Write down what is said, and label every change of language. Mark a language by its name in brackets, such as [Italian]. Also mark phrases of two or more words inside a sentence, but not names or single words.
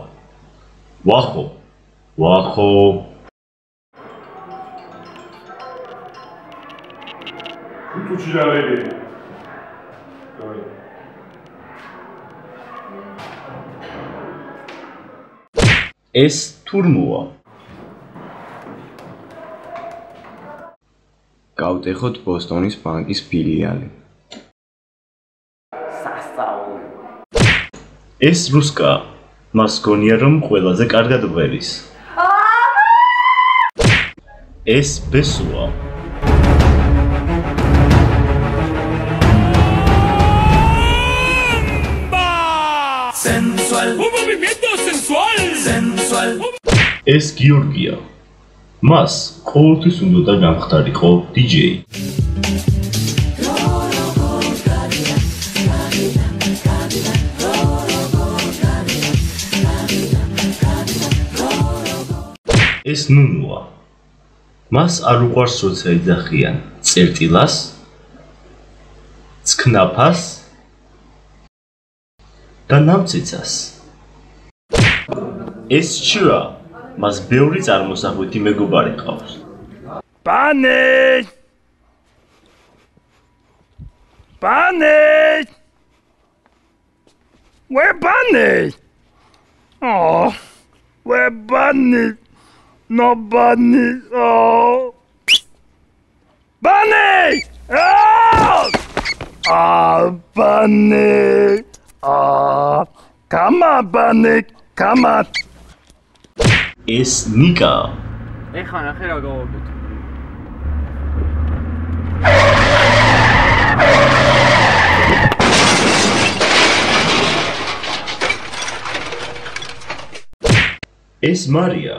[Georgian] Wahoo. Wahoo. Es turnuva. Გავტეხოთ ბოსტონის ბანკის ფილიალი. Es Ruska. მას გონია რომ ყველაზე კარგად ღვერის. Es Besua. [Spanish] Sensual. Un movimiento sensual. Sensual. [Georgian] Es Georgia. მას ყოველთვის უნდა გამხდარიყო DJ. Es Nunua. მას არ უყვარს როცა ეძახიან წერტილას, ცქნაფას და ნამცეცას. Es Chua. მას ბევრი წარმოსახვითი მეგობარი ყავს. [English] Bunny! Bunny! Where Bunny? Oh, where Bunny? No Bunny. Oh, Bunny! Oh, oh Bunny! Oh, come on, Bunny! Come on! [Georgian] Es Nika. ეხლა ნახე რა გავაკეთე. Es Maria.